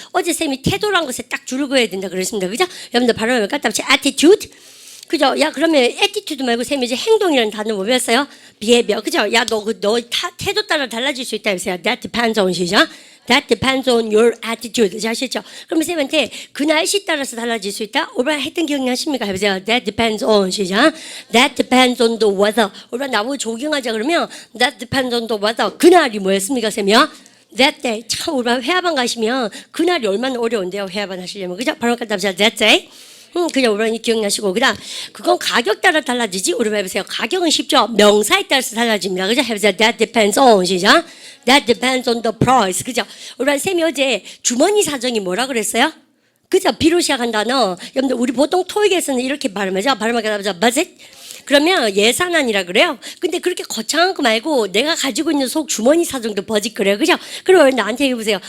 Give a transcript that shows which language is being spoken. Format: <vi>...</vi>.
<ko>어제 쌤이 태도란 것에 딱 줄을 그어야 된다 그랬습니다. 그죠? 여러분들 발음을 갖다 붙여 attitude. 그죠? 야 그러면 attitude 말고 쌤이 이제 행동이라는 단어 뭐 배웠어요?</ko> <en>behavior. 그죠?</en> <ko>야 너 태도 따라 달라질 수 있다 해보세요.</ko> <en>That depends on 시작. That depends on your attitude.</en> <ko>아시죠? 그러면 쌤한테 그 날씨 따라서 달라질 수 있다? 오늘 했던 기억나십니까? 해보세요.</ko> <en>That depends on 시작. That depends on the weather.</en> <ko>오늘 나보고 조깅하자 그러면</ko> <en>That depends on the weather.</en> <ko>그날이 뭐였습니까? 쌤이요?</ko> <en>That day.</en> <ko>참 우리 회화반 가시면 그날이 얼마나 어려운데요. 회화반 하시려면. 그죠? 바로 갖다 보세요.</ko> <en>That day.</en> <ko>그냥 우리 기억나시고 그다음 그건 가격 따라 달라지지. 우리 해보세요. 가격은 쉽죠. 명사에 따라서 달라집니다. 그죠? 해보세요.</ko> <en>That depends on 시작. That depends on the price.</en> <ko>그죠? 우리 쌤이 어제 주머니 사정이 뭐라 그랬어요? 그죠? B로 시작한 단어. 여러분들 우리 보통 토익에서는 이렇게 발음하죠. 발음하게 하자. budget. 그러면 예산안이라 그래요. 근데 그렇게 거창한 거 말고 내가 가지고 있는 속 주머니 사정도 버짓 그래요. 그죠? 그러면 나한테 해보세요.</ko>